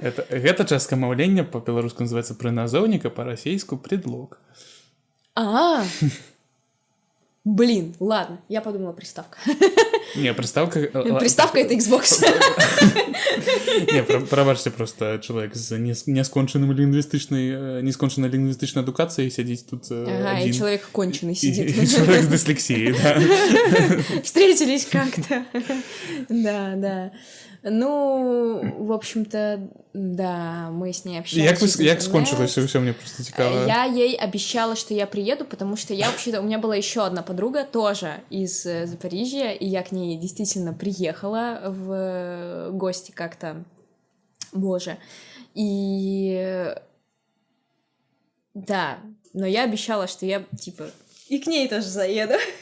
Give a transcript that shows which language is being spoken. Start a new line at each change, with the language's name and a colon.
Belarusian: Гэта частка маўлення па-беларуску называется прыназоўнік, а па-расейску предлог.
Russian: Блин, ладно, я подумала приставка. Не, приставка... Приставка — это Xbox.
Belarusian: Не, прабачце, просто чалавек з нескончанай лінгвістычнай адукацыяй сядзіць тут
Russian: Ага, и человек конченый сидит. И человек с дислексией, да. Встретились как-то. Да. Ну, в общем-то, да, мы с ней общались.
Belarusian: Як скончилось все, мне просто цікаво.
Russian: Я ей обещала, что я приеду, потому что у меня была еще одна подруга, тоже из Запорижья, и я к ней действительно приехала в гости как-то, боже, и да, но я обещала, что я, типа, и к ней тоже заеду.